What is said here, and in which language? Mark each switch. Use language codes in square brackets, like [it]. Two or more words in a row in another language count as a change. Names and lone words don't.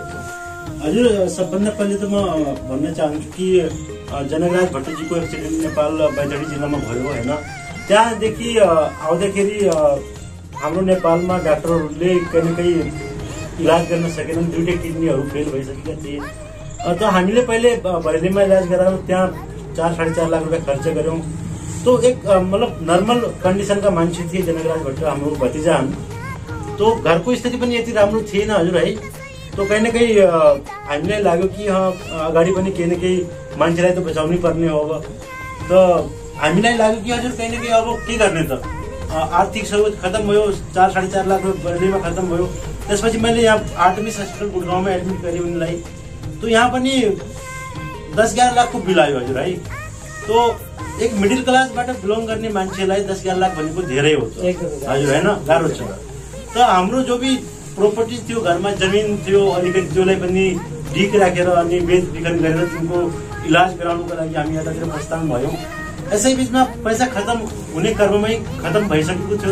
[ne] हजुर, सबभन्दा पहिले त म भन्न चाहन्छु कि जनकराज भट्टजीको एक्सिडेन्ट नेपाल बैतडी जिल्लामा भयो होइन। त्यहाँदेखि आउँदाखेरि हाम्रो नेपालमा डाक्टरहरूले कहीँ न कहीँ इलाज गर्न सकेनन्, दुईटै किडनीहरू फेल भइसकेका थिए। त हामीले पहिले भैलीमा इलाज गरायौँ, त्यहाँ 4-4.5 लाख रुपियाँ खर्च गऱ्यौँ। तो एक मतलब [en] normal conditionका [ne] मान्छे थिए जनकराज भट्ट, हाम्रो भतिजा हुन्। तो घरको स्थिति पनि यति राम्रो थिएन हजुर है। तो कहीँ न कहीँ हामीलाई लाग्यो कि अगाडि पनि केही न केही मान्छेलाई त बचाउनै पर्ने हो। अब त हामीलाई लाग्यो कि हजुर कहीँ न कहीँ अब के गर्ने त, आर्थिक सहयोग खत्म भयो, 4-4.5 लाख रुपियाँ बर्डीमा खत्म भयो। त्यसपछि मैले यहाँ आर्टेमिस हस्पिटल गुडगाउँमा एडमिट गरेँ उनलाई। तो यहाँ पनि 10-11 लाखको बिल आयो हजुर है। तो एक [en] middle classबाट [ne] बिलोङ गर्ने मान्छेलाई 10-11 लाख भनेको धेरै हो हजुर होइन, गाह्रो छ। त हाम्रो जो भी प्रोपर्टी थियो, घरमा जमिन थियो अलिकति, त्यसलाई पनि ढिक राखेर अनि बेचबिखन गरेर तिनको इलाज गराउनुको लागि हामी यतातिर प्रस्थान भयौँ। यसै बिचमा पैसा खत्म हुने क्रममै खत्म भइसकेको थियो।